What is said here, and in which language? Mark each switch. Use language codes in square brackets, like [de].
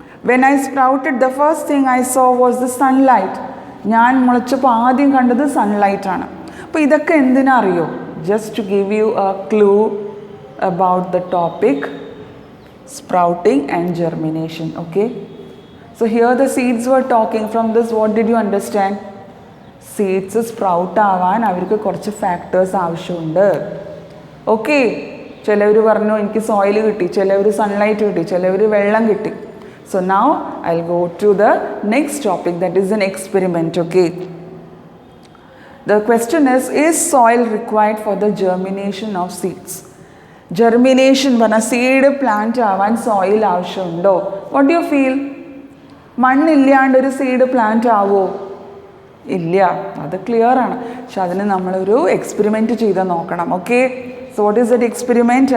[en] When I sprouted the first thing I saw was the sunlight. [ml] ഞാൻ മുളച്ചപ്പോൾ ആദ്യം കണ്ടത് സൺലൈറ്റാണ്. അപ്പോൾ ഇതൊക്കെ എന്തിനാ അറിയോ? [en] Just to give you a clue about the topic sprouting and germination. Okay, so here the seeds were talking. From this what did you understand? [ml] Seeds sprout ആവാൻ അവർക്ക് കുറച്ച് ഫാക്ടേഴ്സ് ആവശ്യമുണ്ട്. ഓക്കെ, ചിലവർ പറഞ്ഞു എനിക്ക് സോയിൽ കിട്ടി, ചിലവർ സൺലൈറ്റ് കിട്ടി, ചിലവർ വെള്ളം കിട്ടി. [en] So now I'll go to the next topic, that is an experiment. Okay, the question is soil required for the germination of seeds? [ml] Germination പറഞ്ഞ സീഡ് പ്ലാന്റ് ആവാൻ സോയിൽ ആവശ്യമുണ്ടോ? [en] What do you feel? [ml] മണ്ണില്ലാണ്ട് ഒരു seed plant ആവോ? ഇല്ല, അത് clear ആണ്. പക്ഷെ അതിന് നമ്മളൊരു എക്സ്പെരിമെൻറ്റ് ചെയ്ത് നോക്കണം. Okay, [en] So what is that experiment?